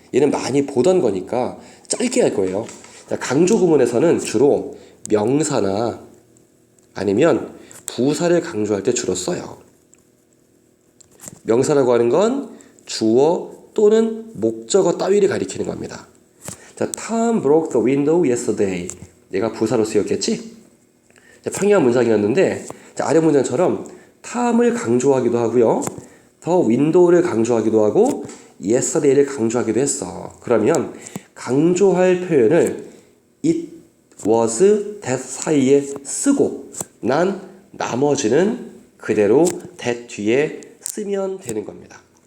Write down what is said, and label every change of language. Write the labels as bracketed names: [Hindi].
[Korean] 얘는 많이 보던 거니까 짧게 할 거예요. 자, 강조 구문에서는 주로 명사나 아니면 부사를 강조할 때 주로 써요. 명사라고 하는 건 주어 또는 목적어 따위를 가리키는 겁니다. [English] 자, Tom broke the window yesterday. [Korean] 얘가 부사로 쓰였겠지? 자, 평이한 문장이었는데 자, 아래 문장처럼 Tom을 강조하기도 하고요. the window를 강조하기도 하고 yesterday를 강조하기도 했어. 그러면 강조할 표현을 it was that 사이에 쓰고 난 나머지는 그대로 that 뒤에 쓰면 되는 겁니다.